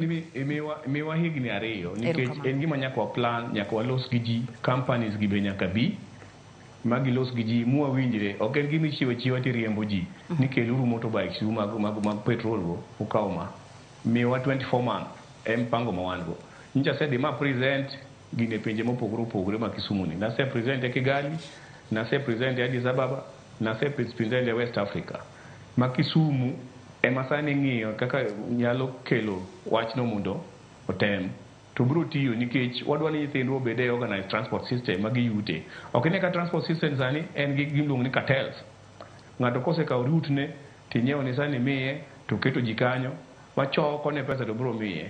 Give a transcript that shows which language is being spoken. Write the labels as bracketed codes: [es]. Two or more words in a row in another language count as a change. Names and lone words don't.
[luo] Miwa higni 2 nikech en gima nyaka plan nyaka walos gi ji companies gi be nyaka bi magi los gi ji muwa winjire ok en gimi chiwa ti riembo ji nikeluru motorbikes mag petrol go ukaw ma miwa 24 man pango ma wan go ncha sedi ma present gine pinje mopogore ma Kisumu ni na se present e Kigali na se present e Addis Ababa na se present e West Africa ma Kisumu masani ng'iyo kaka nyalo kelo wachno mondo otem to bro tiyo nikech wadwa ni nyithindo obed e [en] organized transport system [luo] magi yute. Ok ne ka [en] transport system [luo] sani en gi gimluongo ni cartels. Ng'ato kosekaw route ne tinyewo ni sani miye to keto ji kanyo wachoko ne pesa to bro miye.